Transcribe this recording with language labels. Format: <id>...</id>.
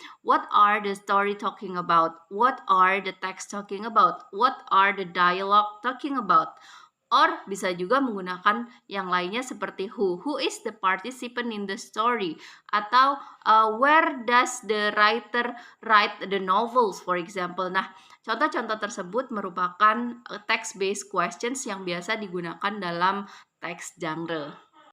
<en>What are the story talking about? What are the text talking about? What are the dialogue talking about?</en> <id>Or bisa juga menggunakan yang lainnya seperti who.</id> <en>Who is the participant in the story? Atau where does the writer write the novels, for example.</en> <id>Nah, contoh-contoh tersebut merupakan text-based questions yang biasa digunakan dalam teks genre.</id>